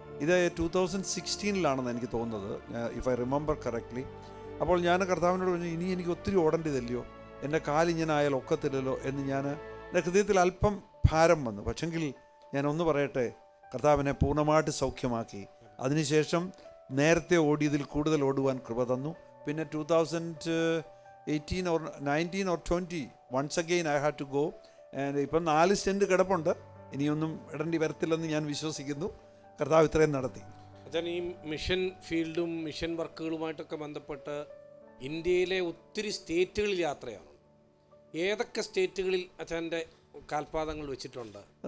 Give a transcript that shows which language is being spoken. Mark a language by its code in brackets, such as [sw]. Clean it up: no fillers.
[ml] ഇത് 2016 എനിക്ക് തോന്നുന്നത്, [en] If I remember correctly. [ml] അപ്പോൾ ഞാൻ കർത്താവിനോട് പറഞ്ഞു, ഇനി എനിക്ക് ഒത്തിരി ഓടേണ്ടതില്ലയോ, എൻ്റെ കാലിങ്ങനെ ആയാൽ ഒക്കത്തില്ലല്ലോ എന്ന് എൻ്റെ ഹൃദയത്തിൽ അല്പം ഭാരം വന്നു. പക്ഷെങ്കിൽ ഞാനൊന്ന് പറയട്ടെ, കർത്താവിനെ പൂർണ്ണമായിട്ട് സൗഖ്യമാക്കി. അതിനുശേഷം നേരത്തെ ഓടിയതിൽ കൂടുതൽ ഓടുവാൻ കൃപ തന്നു. [en] പിന്നെ 2018 or 19 or 20 once again I had to go. [ml] ഇപ്പം 4 സ്റ്റെൻറ്റ് കിടപ്പുണ്ട്. ഇനിയൊന്നും ഇടേണ്ടി വരത്തില്ലെന്ന് ഞാൻ വിശ്വസിക്കുന്നു. കർത്താവ് ഇത്രയും നടത്തി. അച്ഛൻ ഈ മിഷൻ ഫീൽഡും മിഷൻ വർക്കുകളുമായിട്ടൊക്കെ ബന്ധപ്പെട്ട് ഇന്ത്യയിലെ ഒത്തിരി സ്റ്റേറ്റുകളിൽ യാത്രയാണ്. ഏതൊക്കെ സ്റ്റേറ്റുകളിൽ അച്ഛൻ്റെ കാൽപാദങ്ങൾ വെച്ചിട്ടുണ്ട്?